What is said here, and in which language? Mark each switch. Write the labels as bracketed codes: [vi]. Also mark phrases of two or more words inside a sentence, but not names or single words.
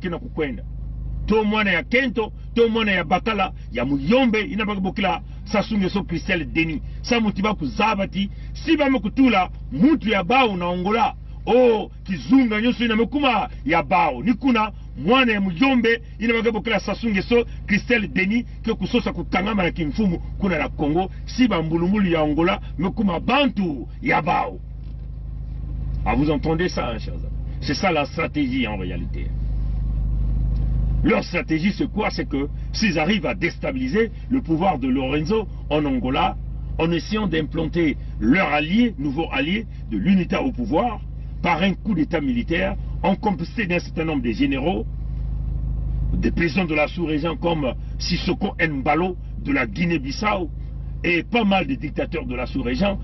[ktu] kena kukwenda to mwana ya Kento to mwana ya Bakala ya Muyombe inabakibokila Sassou Nguesso Christelle Denis sa mutiba kuzabati si bame kutula mutu ya bao na Angola kizunga nyoso inamekuma ya bao nikuna mwana ya Muyombe inabakibokila Sassou Nguesso Christelle Denis ke kusosa kukangama na kimfumu kuna na Congo si bambulumulu ya Angola mekuma bantu ya bao. [fr] Ah, vous entendez ça, hein, chers amis? C'est ça la stratégie en réalité. Leur stratégie, c'est quoi? C'est que s'ils arrivent à déstabiliser le pouvoir de Lorenzo en Angola, en essayant d'implanter leur allié, nouveau allié de l'UNITA au pouvoir, par un coup d'état militaire, en complicité d'un certain nombre de généraux, des présidents de la sous-région comme Sissoko Embalo de la Guinée-Bissau, et pas mal de dictateurs de la sous-région.